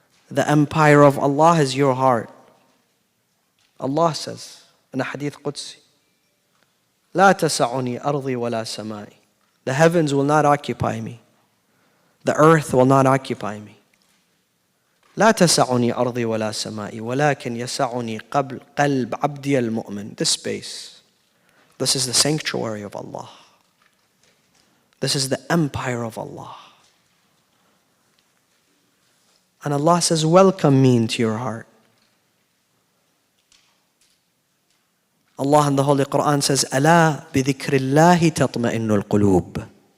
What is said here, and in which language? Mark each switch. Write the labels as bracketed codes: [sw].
[en] The empire of Allah is your heart. Allah says in a hadith Qudsi, [ar] لا تسعني أرضي ولا سمائي. [en] The heavens will not occupy me. The earth will not occupy me. [ar] لا تسعني أرضي ولا سمائي ولكن يسعني قلب عبدي المؤمن. [en] This space. This is the sanctuary of Allah. This is the empire of Allah. And Allah says, welcome me into your heart. Allah in the Holy Quran says, [ar] ألا بذكر الله تطمئن القلوب.